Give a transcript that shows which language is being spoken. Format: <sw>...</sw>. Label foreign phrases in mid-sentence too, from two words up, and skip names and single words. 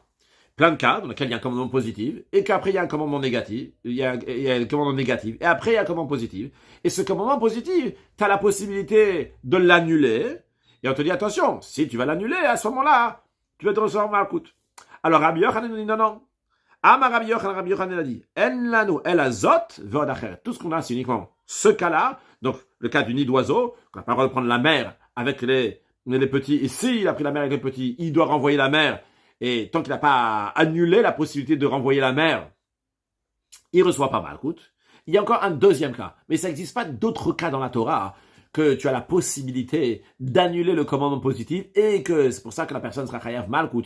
<fr>Plein de cas dans lesquels il y a un commandement positif, et qu'après il y a un commandement négatif, il y a un commandement négatif, et après il y a un commandement positif. Et ce commandement positif, tu as la possibilité de l'annuler, et on te dit attention, si tu vas l'annuler, à ce moment-là, tu vas te recevoir malkout. Alors Rabbi Yochanan nous dit non. Amar Rabbi Yochanan a dit,</fr> <he>אין לנו אלא זו ועוד אחרת.</he> <fr>Tout ce qu'on a, c'est uniquement ce cas-là, donc le cas du nid d'oiseau, qu'on n'a pas le droit de prendre la mère avec les petits, et s'il a pris la mère avec les petits, il doit renvoyer la mère. Et tant qu'il n'a pas annulé la possibilité de renvoyer la mère, il ne reçoit pas malkout. Il y a encore un deuxième cas, mais ça n'existe pas d'autres cas dans la Torah que tu as la possibilité d'annuler le commandement positif et que c'est pour ça que la personne sera</fr> <he>חייב מלקות.</he>